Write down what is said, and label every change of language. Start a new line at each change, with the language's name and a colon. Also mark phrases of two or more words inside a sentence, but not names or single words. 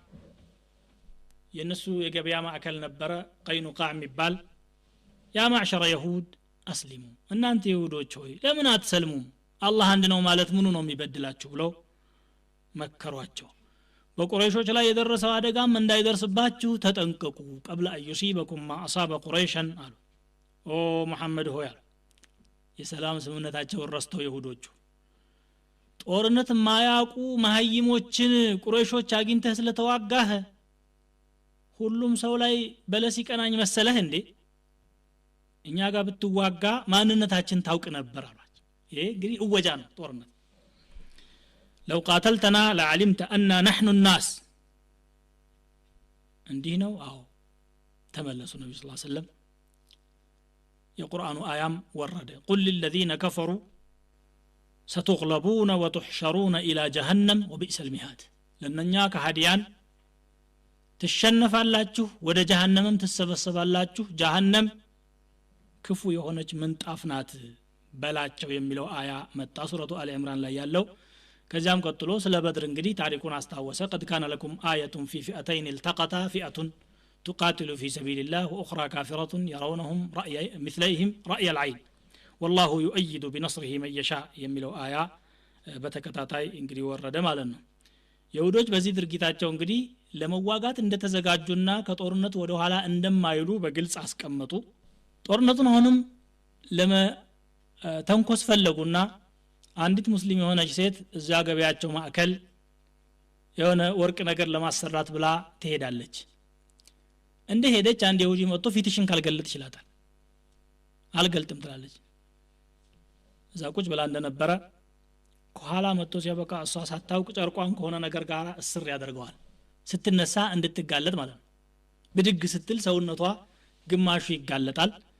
Amharic: የነሱ የገበያ ማዕከል ነበረ ቀይኑቃዕ የሚባል
Arabic: يا معشر يهود أسلموا
Amharic: እናንተ ይሁዶች ሆይ ለምን አትሰልሙም አላህ አንድ ነው ማለት ምኑ ነው የሚበድላችሁ ብለው መከሯቸው በቁረይሾች ላይ የደረሰው አደጋም እንዳይደርስባችሁ ተጠንቀቁ
Arabic: قبل ان يصيبكم ما اصاب قريشا
Amharic: አሉ ኦ መሐመድ ሆይ የሰላም ስምምነታቸውን ረስተው ይሁዶቹ ጦርነት ማያቁ መሀይሞችን ቁረይሾች አግኝተህ ስለተዋጋህ ሁሉም ሰው ላይ በለስ ይቀናኝ መሰለህ እንዴ እኛ ጋር ብትዋጋ ማንነታችን ታውቅ ነበር አሏቸው ይሄ እንግዲህ እወጃ ነው ጦርነት
Arabic: لو قاتلتنا لعلمت أن نحن الناس
Amharic: እንዲህ ነው አዎ ተመለሱ ነብዩ
Arabic: صلى الله عليه وسلم
Amharic: የቁርአኑ አያም ወረደ
Arabic: قل للذين كفروا ستغلبون وتحشرون إلى جهنم وبئس المهاد
Amharic: ለነኛ ከሃዲያን ትሸነፋላችሁ ወደ ጀሃነምም ትሰበሰባላችሁ ጀሃነም ክፉ የሆነች ምንጣፍ ናት በላቸው የሚለው አያ መጣ ሱረቱ አሊ ኢምራን ላይ ያለው ከዚያም ቀጥሎ ስለ በድር እንግዲህ ታሪኩን አስታወሰ
Arabic: قد كان لكم آية في فئتين التقتا فئة تقاتل في سبيل الله وأخرى كافرة يرونهم مثليهم رأي العين والله يؤيد بنصره من يشاء
Amharic: የሚለው አያ በተከታታይ እንግዲህ ወረደ ማለት ነው ይሁዶች በዚህ ድርጊታቸው እንግዲህ ለመዋጋት እንደተዘጋጁና ከጦርነት ወደ ኋላ እንደማይሉ በግልጽ አስቀመጡ ጦርነቱን አሁንም ተንኮስ ፈለጉና አንዲት ሙስሊም የሆነች ሴት እዛ ገበያቸው ማዕከል የሆነ ወርቅ ነገር ለማሰራት ብላ ትሄዳለች እንደ ሄደች አንድ ይሁዲ መጥቶ ፊትሽን ካልገለጥ ይችላታል አልገልጥም ትላለች እዛ ቁጭ ብላ እንደነበረ ከኋላ መጥቶ ሲያበቃ እሷ ሳታውቅ ጨርቋን ከሆነ ነገር ጋር እስር ያደርገዋል ስትነሳ እንድትጋለጥ ማለት ነው ብድግ ስትል ሰውነቷ ግማሹ ይጋለጣል